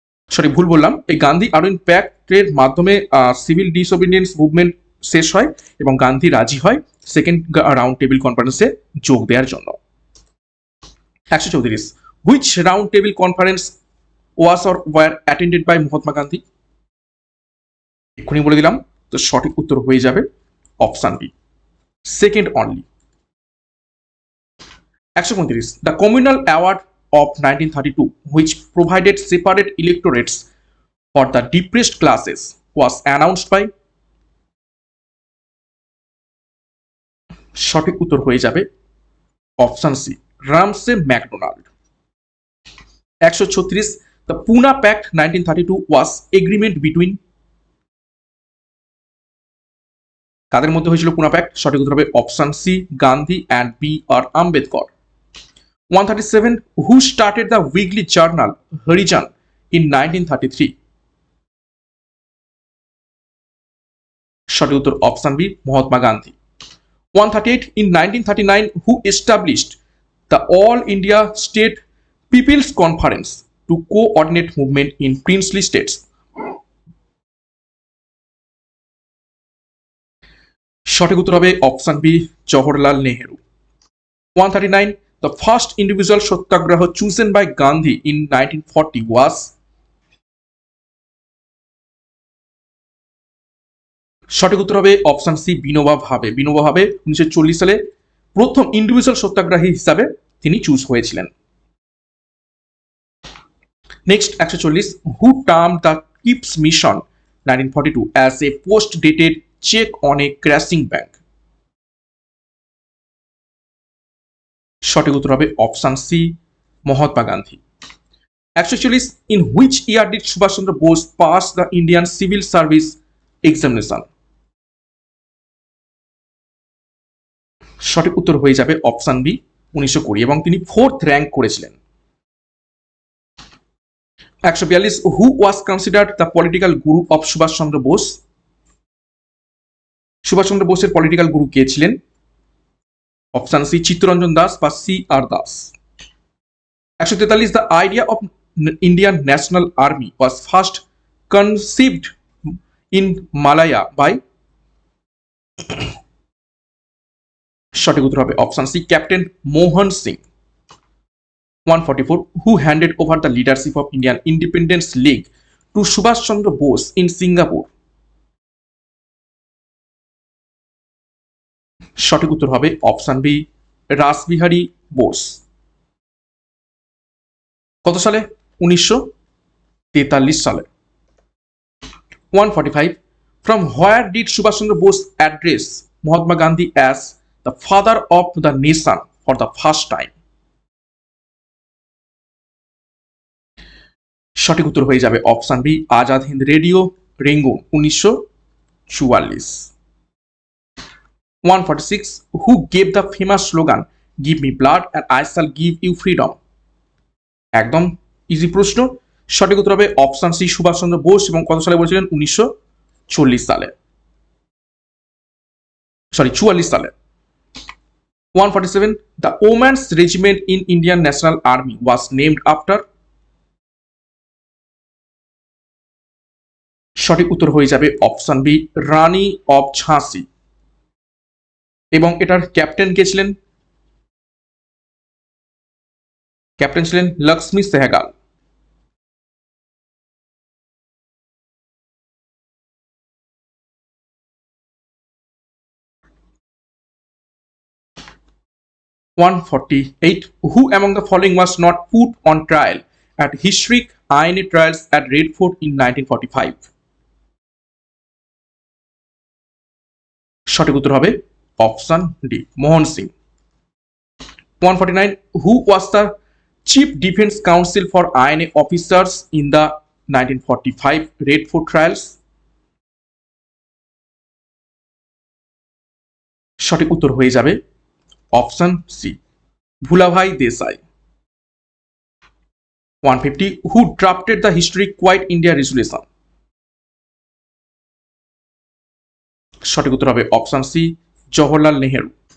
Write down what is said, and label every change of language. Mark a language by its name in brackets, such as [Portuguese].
[Bangla] Sorry, ভুল বললাম, এই গান্ধী আরবিন প্যাক্টের মাধ্যমে সিভিল ডিসওবিডিয়েন্স মুভমেন্ট শেষ হয় এবং গান্ধী রাজি হয় সেকেন্ড রাউন্ড টেবিল কনফারেন্সে যোগ দেওয়ার জন্য। [English] 134, which round table conference was or were attended by Mahatma Gandhi? [Bangla] এক্ষুনি বলে দিলাম, তো সঠিক উত্তর হয়ে যাবে option B second only. [English] 135, the communal award of 1932, which provided separate electorates for the depressed classes, was announced by? [Bangla] সঠিক উত্তর হয়ে যাবে option C রামসে McDonald. [English] 136, the Pune Pact 1932 was agreement between? [Bangla] কাদের মধ্যে হয়েছিল পুনা প্যাক্ট? সঠিক উত্তর হবে option C Gandhi and B আর Ambedkar. [English] 137, who started the weekly journal Harijan in 1933? [Bangla] সঠিক উত্তর option B Mahatma Gandhi. [English] 138, in 1939, who established the All India State People's Conference to coordinate movement in princely states? [Bangla] সঠিক উত্তর হবে option B Jawaharlal Nehru. [English] 139, the first individual satyagraha chosen by Gandhi in 1940 was? [Bangla] সঠিক উত্তর হবে option C Vinoba ভাবে। বিনোবা ভাবে 1940 সালে প্রথম ইন্ডিভিজুয়াল সত্যাগ্রহী হিসাবে তিনি চুজ হয়েছিলেন। [English] Next 140, who term the Cripps mission 1942 as a post dated cheque on a crashing bank? [Bangla] সঠিক উত্তর হবে option C Mahatma Gandhi. [English] 141, in which year did Subhash Chandra Bose pass the Indian Civil Service examination? [Bangla] সঠিক উত্তর হয়ে যাবে option B 1920 এবং তিনি 4th rank করেছিলেন। [English] 142, who was considered the political guru of Subhas Chandra Bose? [Bangla] Subhash চন্দ্র বোসের পলিটিক্যাল গুরু কে ছিলেন? অপশন সি চিত্তরঞ্জন দাস বা C আর Das. [English] 143, the idea of Indian National Army was first conceived in Malaya by? [Bangla] সঠিক উত্তর হবে option C captain Mohan Singh. [English] 144, who handed over the leadership of Indian Independence League to Subhash Chandra Bose in Singapore? [Bangla] সঠিক উত্তর হবে option B Rashbehari Bose. কত সালে? 1943 সালে। [English] 145, from where did Subhash Chandra Bose address Mahatma Gandhi as the father of the nation for the first time? [Bangla] সঠিক উত্তর হয়ে যাবে option B Azad Hind radio Rangoon 1944। [English] 146, who gave the famous slogan give me blood and I shall give you freedom? [Bangla] একদম easy প্রশ্ন। সঠিক উত্তর হবে option C Subhash Chandra Bose এবং কত সালে বলেছিলেন? 1940 সালে, সরি 44 সালে। [English] 147, the women's regiment in Indian National Army was named after? [Bangla] সঠিক উত্তর হয়ে যাবে অপশন বি রানী অফ ঝাঁসি এবং এটার ক্যাপ্টেন কে ছিলেন? ক্যাপ্টেন ছিলেন Lakshmi Sehgal. [English] 148. Who among the following was not put on trial at historic INA trials at Red Fort in 1945? [Bangla] সঠিক উত্তর হবে option D, Mohan Singh. [English] 149. Who was the Chief Defense Counsel for INA officers in the 1945 Red Fort trials? [Bangla] সঠিক উত্তর হয়ে যাবে option C, Bhulabhai Desai. [English] 150. Who drafted the historic Quiet India Resolution? [Bangla] সঠিক উত্তর হবে অপশন সি, জওহরলাল নেহেরু।